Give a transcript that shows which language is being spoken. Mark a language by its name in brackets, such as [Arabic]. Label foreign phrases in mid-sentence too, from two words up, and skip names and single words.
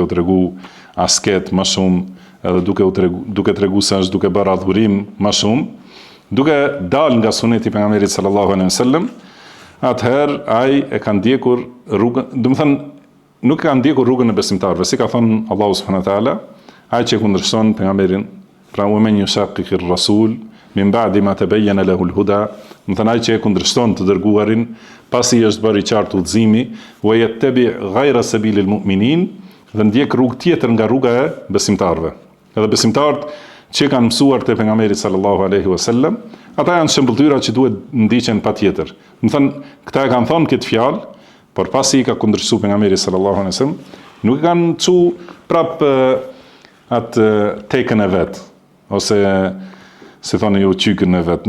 [Albanian] u tregu asket më shumë, edhe duke tregu se është duke bërë adhurim më shumë, duke dal nga suneti pejgamberit [Arabic] صلى الله عليه [Albanian] wasallam, atëherë ai e ka ndjekur rrugën, do të thënë nuk ka ndjekur rrugën e besimtarëve, si ka thënë Allahu [Arabic] سبحانه وتعالى, [Albanian] ai që kundërshton pejgamberin, pra u [Arabic] ومن يشاقق الرسول من بعد ما تبين له الهدى, [Albanian] do të thënë ai që e kundërshton të dërguarin, pasi është bërë i qartë udhëzimi, [Arabic] ويتبع غير سبيل المؤمنين, [Albanian] dhe ndjek rrugë tjetër nga rruga e besimtarëve. Edhe besimtarët që kanë mësuar te pejgamberi [Arabic] صلى الله عليه وسلم, [Albanian] ata janë shembulltyra që duhet ndiqen patjetër. Do të thënë, këta e kanë thënë këtë fjalë, por pasi i ka kundërshtuar pejgamberi [Arabic] صلى الله عليه وسلم, [Albanian] nuk e kanë çu prap atë tekën e vet, ose si thonë ju qykën e vet.